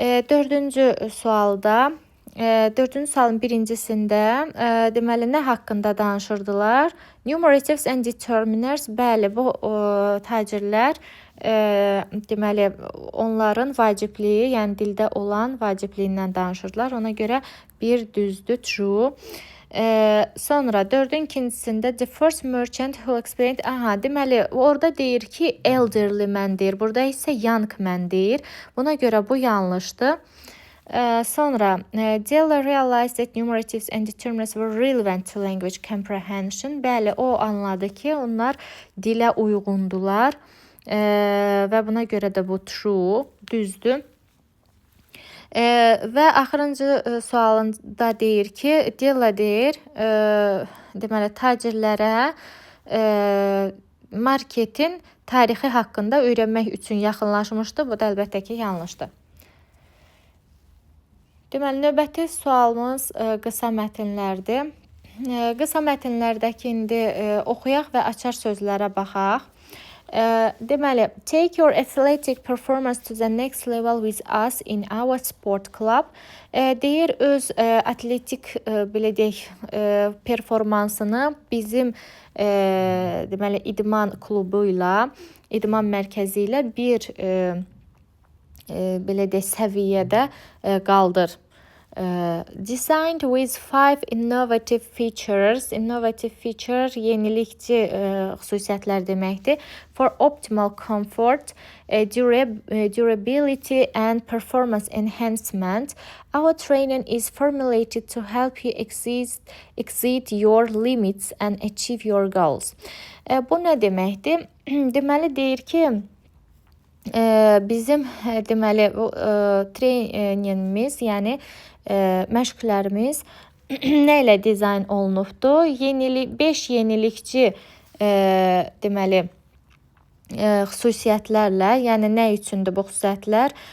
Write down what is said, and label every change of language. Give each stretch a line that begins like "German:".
Azerbaijani: Dördüncü sualda, dördüncü sualın birincisində deməli nə haqqında danışırdılar?
English: Numeratives and determiners,
Azerbaijani: bəli, bu tacirlər deməli onların vacibliyi, yəni dildə olan vacibliyindən danışırlar. Ona görə bir düzdür, true. Sonra dördün ikincisində
English: the first merchant who explained,
Azerbaijani: deməli orada deyir ki
English: elderly man
Azerbaijani: deyir. Burada isə
English: young man
Azerbaijani: deyir. Buna görə bu yanlışdır.
English: Sonra Della realized that numeratives and determinants were relevant to language comprehension.
Azerbaijani: Bəli, o anladı ki onlar dilə uyğundular. Və buna görə də bu true, düzdür. Və axırıncı sualında deyir ki, Della deyir, deməli tacirlərə marketin tarixi haqqında öyrənmək üçün yaxınlaşmışdı. Bu da əlbəttə ki, yanlışdır. Deməli, növbəti sualımız qısa mətnlərdir. Qısa mətnlərdəki indi oxuyaq və açar sözlərə baxaq.
English: Deməli, take your athletic performance to the next level with us in our sport club.
Azerbaijani: Deyir öz atletik belə deyək performansını bizim deməli idman klubu ilə, idman mərkəzi ilə bir belə deyək səviyyədə qaldır.
English: Designed with 5 innovative features. Innovative feature
Azerbaijani: yenilikçi xüsusiyyətlər deməkdir.
English: For optimal comfort, durability and performance enhancement, our training is formulated to help you exceed your limits and achieve your goals.
Azerbaijani: Bu nə deməkdir? Deməli deyir ki, bizim deməli treyningimiz, yəni məşqlərimiz nə ilə dizayn olunubdur? 5 yenilikçi deməli xüsusiyyətlərlə, yəni nə üçündür bu xüsusiyyətlər?